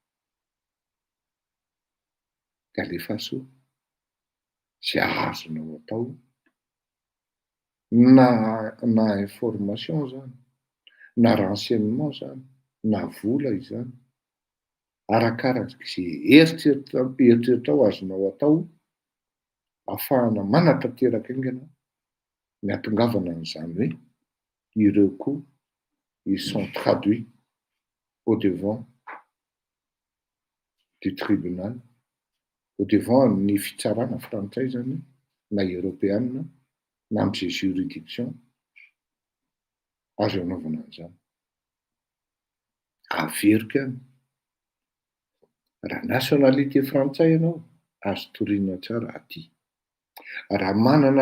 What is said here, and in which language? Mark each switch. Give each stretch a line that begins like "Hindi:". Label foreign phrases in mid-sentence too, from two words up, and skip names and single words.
Malagasy: de alefa soa zay azonao atao na information zany na renseignement zany na vola izany arakarak'izay eritreritao azonao atao ahafahana manatanteraka aingana ny atongavana an'izany hoe ireo koa
French: ils sont traduits au devant du tribunal au devant
Malagasy: ny fitsarana frantsay zany na européenne na am'izay juridiction azo anaovana an'izany averiko ihany raha nationalité frantsay ianao azo toriana tsara aty raha manana